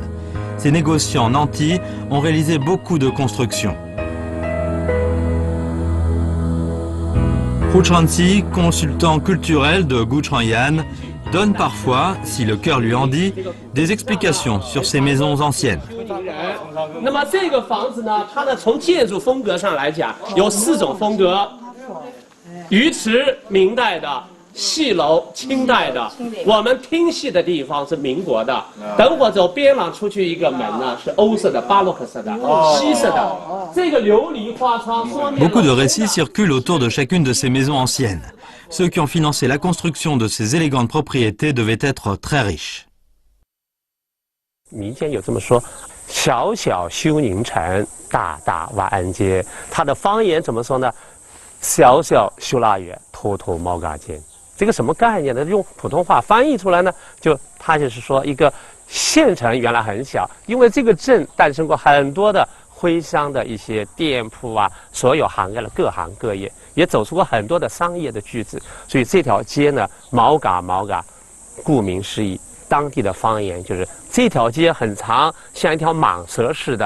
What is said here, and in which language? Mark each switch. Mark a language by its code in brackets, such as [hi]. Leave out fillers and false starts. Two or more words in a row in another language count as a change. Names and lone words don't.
[fr] Ces négociants nantis ont réalisé beaucoup de constructions. Hu Chanxi, consultant culturel de Guchangyan, donne parfois, si le cœur lui en dit, des explications sur ces maisons anciennes. [zh] 那么这个房子呢，它的从建筑风格上来讲，有4种风格：鱼池明代的，戏楼清代的，我们听戏的地方是民国的。等会走边廊出去一个门呢，是欧式的、巴洛克式的、西式的。这个琉璃花窗说明。 [fr] Beaucoup de récits circulent autour de chacune de ces maisons anciennes. Ceux qui ont financé la construction de ces élégantes propriétés devaient être très riches. [zh] 民间有这么说：小小休宁城，大大万安街。它的方言怎么说呢？ [czh] 小小修腊园，偷偷猫嘎间。 [zh] 这个什么概念呢？用普通话翻译出来呢，它就是说一个县城原来很小，因为这个镇诞生过很多的徽商的一些店铺啊，所有涵盖了各行各业，也走出过很多的商业的巨子，所以这条街呢，毛嘎，顾名思义，当地的方言就是这条街很长，像一条蟒蛇似的。